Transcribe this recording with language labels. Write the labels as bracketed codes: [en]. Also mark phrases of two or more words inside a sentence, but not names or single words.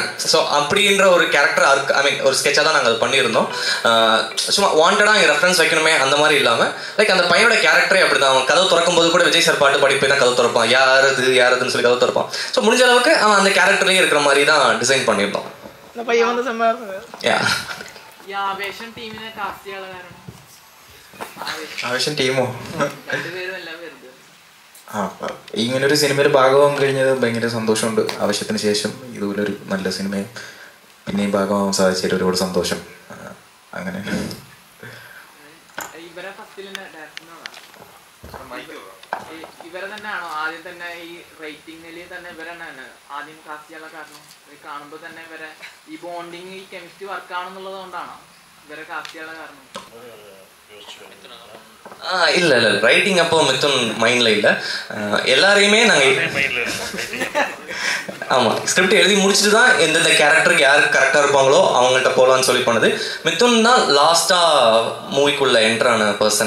[ta] ஸோ அப்படின்ற ஒரு கேரக்டர் [en] I mean [ta] ஒரு ஸ்கெட்சாக தான் நாங்கள் அது பண்ணியிருந்தோம். சும்மா வாண்டடாக இங்கே ரெஃபரன்ஸ் வைக்கணுமே அந்த மாதிரி இல்லாமல் லைக் அந்த பையனோட கேரக்டரே அப்படி தான். அவன் கதவு திறக்கும் போது கூட விஜய் சார் பாட்டு பாடி போய் தான் கதவு திறப்பான், யாருன்னு சொல்லி கதவு திறப்பான். ஸோ முடிஞ்ச அளவுக்கு அவன் அந்த கேரக்டர்லேயே இருக்கிற மாதிரி தான் டிசைன் பண்ணியிருந்தோம். இந்த பையன் வந்து [ml] ആവേശം ടീമോ ഇങ്ങനൊരു സിനിമയുടെ ഭാഗമാകാൻ കഴിഞ്ഞത് ഭയങ്കര സന്തോഷമുണ്ട്. ആവശ്യത്തിന് ശേഷം ഇതുപോലൊരു നല്ല സിനിമയും പിന്നെയും ഭാഗമാകാൻ സാധിച്ചതിൽ ഒരുപാട് സന്തോഷം. അങ്ങനെ ഇവരെ തന്നെയാണോ ആദ്യം തന്നെ ഈ റേറ്റിംഗിൽ തന്നെ ഇവരെന്നാണ് ആദ്യം കാസ്റ്റ് ചെയ്യാനുള്ള കാരണം? കാണുമ്പോൾ തന്നെ ഇവരെ ഈ ബോണ്ടിങ് ഈ [en] chemistry work [ml] ആണെന്നുള്ളത് കൊണ്ടാണോ ഇവരെ കാസ്റ്റ് ചെയ്യാനുള്ള കാരണം? [ta] இல்லை ரைட்டிங் அப்போ மித்துன் மைண்டில் இல்லை. எல்லாரையுமே நாங்கள் ஆமாம் ஸ்கிரிப்ட் எழுதி முடிச்சுட்டு தான் எந்தெந்த கேரக்டருக்கு யார் கரெக்டாக இருப்பாங்களோ அவங்கள்ட்ட போகலான்னு சொல்லி பண்ணது. மித்துன் தான் லாஸ்ட்டாக மூவிக்குள்ளே என்ட்ரான பர்சன்.